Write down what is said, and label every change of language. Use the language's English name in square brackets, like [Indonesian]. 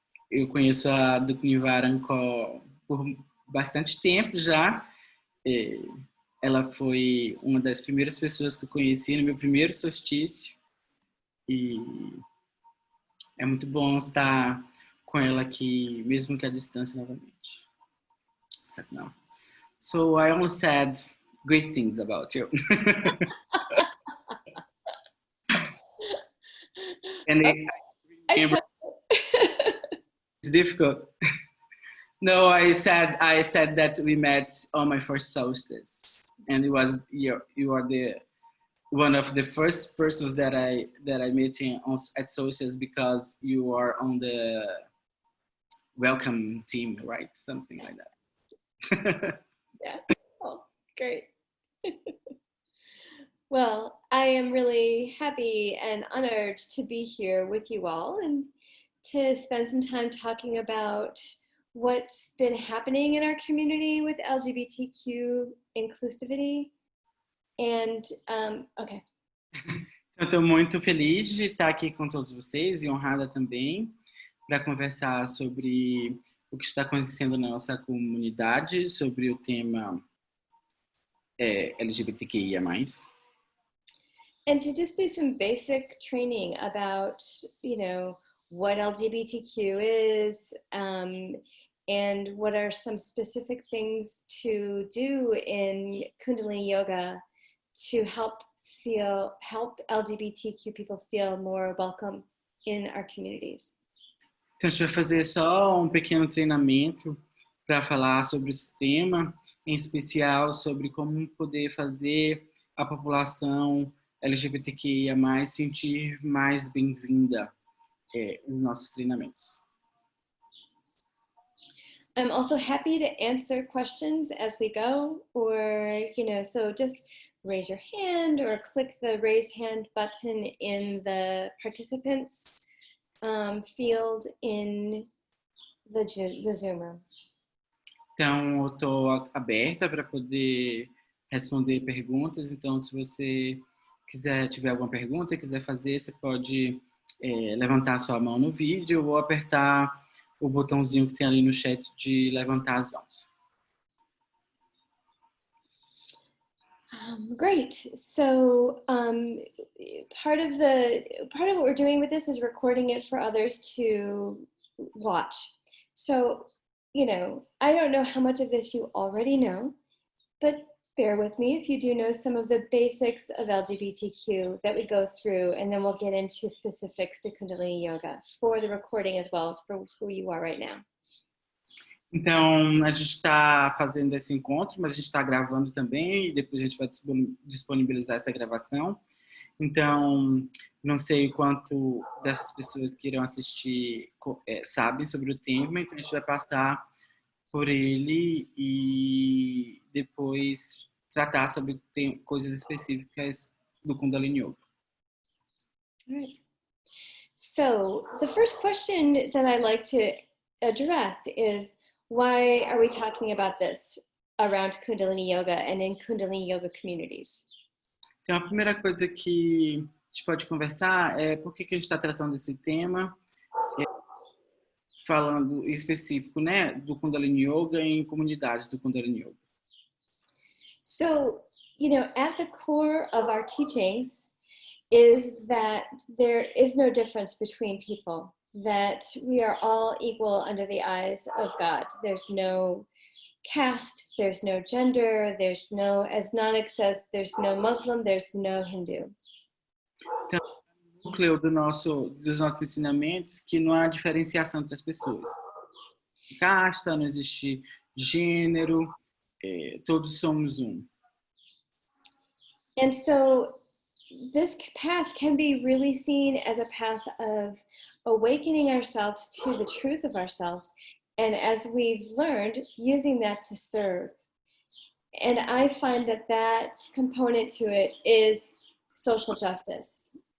[Portuguese] Eu conheço a DukhNiwaran Kaur por bastante tempo já. Ela foi uma das primeiras pessoas que eu conheci no meu primeiro solstício, e é muito bom estar com ela aqui, mesmo que à distância, novamente. Não. [English] So I only said great things about you. And it's difficult. No, I said that we met on my first solstice, and it was you are one of the first persons that I met at solstice, because you are on the welcome team, right? Something like that. Yeah. Oh, great. Well, I am really happy and honored to be here with you all and to spend some time talking about what's been happening in our community with LGBTQ inclusivity. And, okay. [Portuguese] Eu estou muito feliz de estar aqui com todos vocês e honrada também para conversar sobre o que está acontecendo na nossa comunidade, sobre o tema LGBTQIA+. [English] And to just do some basic training about, what LGBTQ is, and what are some specific things to do in Kundalini Yoga to help LGBTQ people feel more welcome in our communities. [Portuguese] Então, a gente vai fazer só um pequeno treinamento para falar sobre esse tema, em especial sobre como poder fazer a população LGBTQIA+, sentir mais bem-vinda nos nossos treinamentos. [English] I'm also happy to answer questions as we go, or, so just raise your hand or click the raise hand button in the participants field in the Zoom room. [Portuguese] Então, eu estou aberta para poder responder perguntas. Então, se você tiver alguma pergunta, quiser fazer, você pode levantar a sua mão no vídeo ou apertar o botãozinho que tem ali no chat de levantar as mãos. [English] Great. So part of what we're doing with this is recording it for others to watch. So, I don't know how much of this you already know, but bear with me if you do know some of the basics of LGBTQ that we go through, and then we'll get into specifics to Kundalini Yoga for the recording as well as for who you are right now. [Portuguese] Então, a gente está fazendo esse encontro, mas a gente está gravando também, e depois a gente vai disponibilizar essa gravação. Então, não sei o quanto dessas pessoas que irão assistir sabem sobre o tema, então a gente vai passar por ele e depois tratar sobre coisas específicas do Kundalini Yoga. [English] All right. So, the first question that I'd like to address is, why are we talking about this around Kundalini Yoga and in Kundalini Yoga communities? [Portuguese] Então, a primeira coisa que a gente pode conversar é por que a gente está tratando desse tema, falando em específico, né, do Kundalini Yoga em comunidades do Kundalini Yoga. [English] So, at the core of our teachings is that there is no difference between people, that we are all equal under the eyes of God. There's no caste, there's no gender, there's no, as Nanak says, there's no Muslim, there's no Hindu. [Portuguese] Então, o núcleo dos nossos ensinamentos que não há diferenciação entre as pessoas. Casta, não existe gênero, todos somos um. [English] And so this path can be really seen as a path of awakening ourselves to the truth of ourselves, and as we've learned, using that to serve. And I find that component to it is social justice.